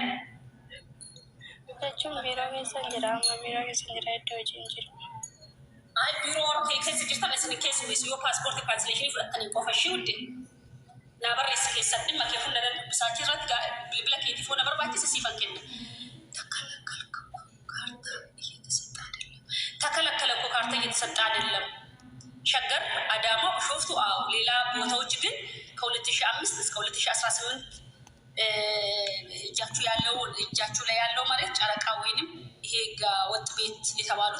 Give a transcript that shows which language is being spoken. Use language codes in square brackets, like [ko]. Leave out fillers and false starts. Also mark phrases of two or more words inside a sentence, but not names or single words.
[om] Jechuun biiroo keessa jira amma biiroo keessa jira hedduu hojii hin jiru. Biiroo keessa jirtan isin keessummeessu yoo paaspoortii kaansileeshinii fudhattanii qofa ishii hudde. Naa barreessi keessatti dhimma kee hunda dubbisaa irratti bilbila keetiif na barbaachisa siifan kenna. [am] ተከለከለ እኮ ካርታ እየተሰጠ አይደለም። ሸገር አዳማ ሾፍቱ ሌላ ቦታዎች ግን ከ2005 እስከ 2018 እጃችሁ ላይ ያለው ማለት ጨረቃ ወይንም ይሄ ወጥ ቤት የተባሉት